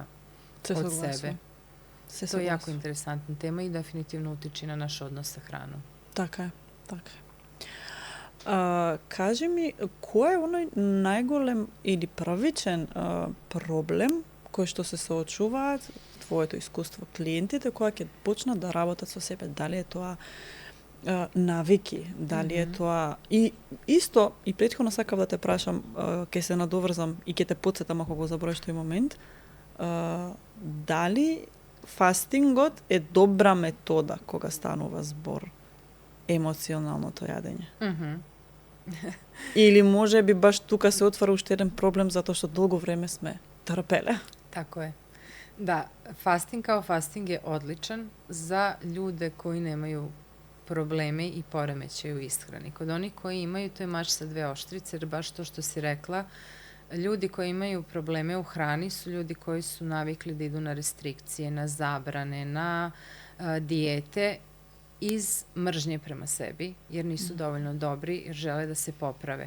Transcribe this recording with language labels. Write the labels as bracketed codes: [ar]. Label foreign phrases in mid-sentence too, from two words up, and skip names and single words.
[mk] Se [sr] od [mk] soglasujem. [sr] sebe. [mk] Se [sr] To je jako [mk] soglasujem. [sr] interesantna tema i definitivno utiče na naš odnos sa hranom. [mk] Така е, така е. Кажи ми, кој е оној најголем или правичен проблем кој што се соочуваат твоето искуство клиентите кога ќе почнат да работат со себе? Дали е тоа навики, дали е тоа и исто и претходно сакав да те прашам, ќе се надоврзам и ќе те потсетам ако го забориш тој момент, дали фастингот е добра метода кога станува збор емоционалното јадење? Или може би баш тука се отвара уште еден проблем затоа што долго време сме трпеле. [sr] Tako je. Da, fasting kao fasting je odličan za ljude koji nemaju probleme i poremećaje u ishrani. Kod onih koji imaju, to je mač sa dve oštrice, jer baš to što si rekla, ljudi koji imaju probleme u hrani su ljudi koji su navikli da idu na restrikcije, na zabrane, na dijete iz mržnje prema sebi, jer nisu dovoljno dobri, jer žele da se poprave.